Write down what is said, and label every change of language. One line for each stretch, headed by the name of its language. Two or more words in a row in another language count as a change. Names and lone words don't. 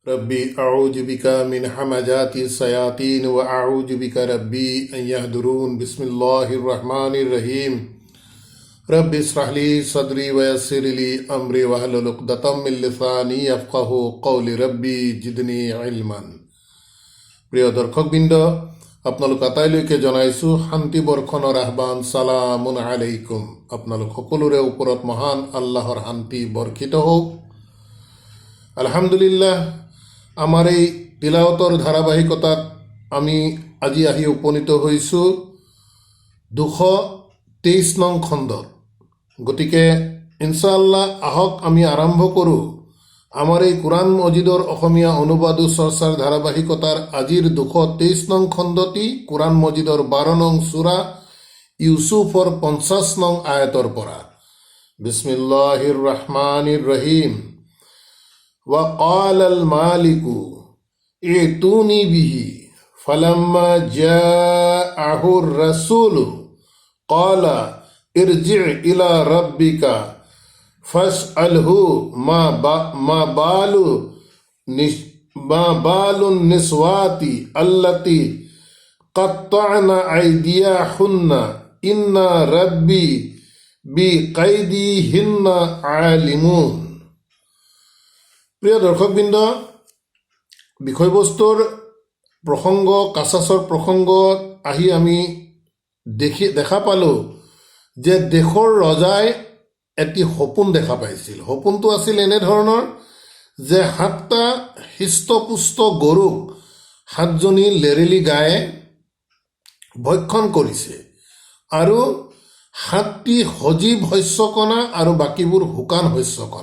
Arabic: رب أعوذ بك من همزات الشياطين وأعوذ بك رب أن يحضرون بسم الله الرحمن الرحيم رب اشرح لي صدري ويسر لي أمري واحلل عقدة من لساني يفقهوا قولي رب زدني علما.
Assamese: প্ৰিয় দৰ্শকবৃন্দ, আপোনালোক আটাইলৈকে জনাইছোঁ শান্তি বৰ্ষণৰ আহ্বান,
Arabic: سلام عليكم.
Assamese: আপোনালোক সকলোৰে ওপৰত মহান আল্লাহৰ শান্তি বৰ্ষিত হওক। আলহামদুলিল্লাহ, আমাৰ এই তিলাৱতৰ ধাৰাবাহিকতাত আমি আজি আহি উপনীত হৈছোঁ 223 নং খণ্ডত। গতিকে ইনশাআল্লাহ আহক আমি আৰম্ভ কৰোঁ আমাৰ এই কোরআন মজিদৰ অসমীয়া অনুবাদ চৰ্চাৰ ধাৰাবাহিকতাৰ আজিৰ 223 নং খণ্ডটি কোরআন মজিদৰ 12 নং সূৰা ইউসুফৰ 50 নং আয়াতৰ পৰা।
Arabic: بسم الله الرحمن الرحيم. وقال المالك ائتوني به فلما جاءه الرسول قال ارجع إلى ربك فاسأله ما بال النسوات التي قطعن أيديهن إن ربي بقيدهن عالمون।
Assamese: প্ৰিয় দৰ্শকবৃন্দ, বিষয়বস্তুৰ প্ৰসংগ কাছাছৰ প্ৰসংগত আহি আমি দেখা পালোঁ যে দেশৰ ৰজাই এটি সপোন দেখা পাইছিল। সপোনটো আছিল এনেধৰণৰ যে 7টা হৃষ্টপুষ্ট গৰুক 7জনী লেৰেলি গায়ে ভক্ষণ কৰিছে আৰু 7টি সজীৱ শস্যকণা আৰু বাকীবোৰ শুকান শস্যকণা।